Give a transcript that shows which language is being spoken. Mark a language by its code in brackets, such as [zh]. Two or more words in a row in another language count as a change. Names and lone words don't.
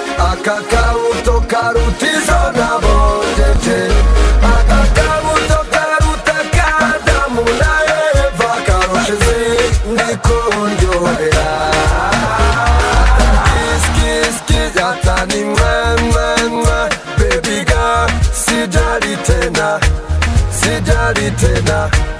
[rw] Aka kabuto karuta izo nabonye nje. Aka kabuto karuta Kadamu na Eva, karusha izindi kundyohera. [en] Kiss, kiss, kiss, [rw] ata ni mwe, mwe, mwe. [en] Baby girl, [sw] sijali tena, sijali tena.